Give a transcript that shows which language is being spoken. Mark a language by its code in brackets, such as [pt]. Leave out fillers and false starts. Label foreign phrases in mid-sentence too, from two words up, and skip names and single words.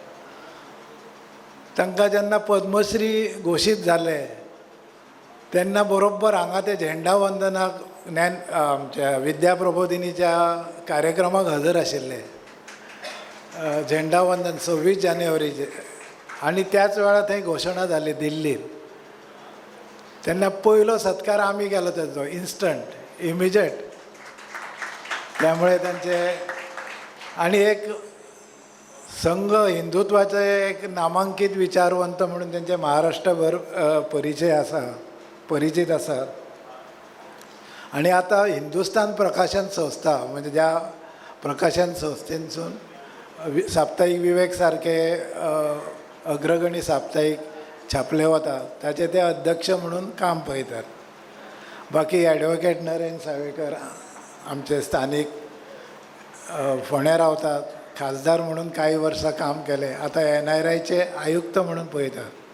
[kok] तांकां जेन्ना पद्मश्री घोशीत जाले तेन्ना बरोबर हांगा ते झेंडा वंदनाक आमच्या विद्या प्रबोधिनीच्या कार्यक्रमाक हजर आशिल्ले. झेंडा वंदन 26 जानेवारीचे, आनी त्याच वेळार थंय घोशणा जाली दिल्लीत. तेन्ना पयलो सत्कार आमी केलो तेचो, [en] instant, immediate. [mr] त्यामुळे त्यांचे आणि एक संघ हिंदुत्वाचे एक नामांकित विचारवंत म्हणून त्यांचे महाराष्ट्रभर परिचय आसा, परिचित आसात. [kok] आणि आता हिंदुस्तान प्रकाशन संस्था, म्हणजे ज्या प्रकाशन संस्थेंसून साप्ताहिक विवेक सारखे अग्रगणी साप्ताहिक छापले वतात, ताचे ते अध्यक्ष म्हणून काम पळयतात. बाकी ॲडव्होकेट नरेन सावेकर आमचे स्थानिक फोंड्या रावतात, खासदार म्हणून काही वर्सां काम केले, आता NIRIचे आयुक्त म्हणून पळयतात.